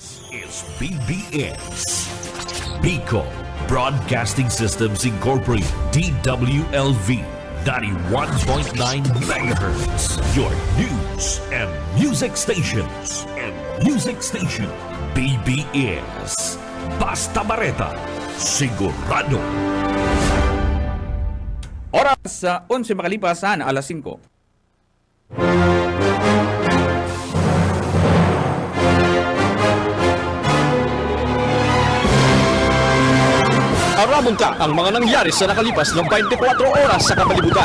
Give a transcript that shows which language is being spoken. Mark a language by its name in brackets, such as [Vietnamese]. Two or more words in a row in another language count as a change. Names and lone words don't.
[English] is BBS. Bicol Broadcasting Systems Incorporated, DWLV, 91.9 megahertz. Your news and music stations. [Bikol] BBS. Basta Bareta, sigurado. Oras sa 11 makalipas na alas 5. Aramon ka ang mga nangyari sa nakalipas ng 24 oras sa kapalibutan.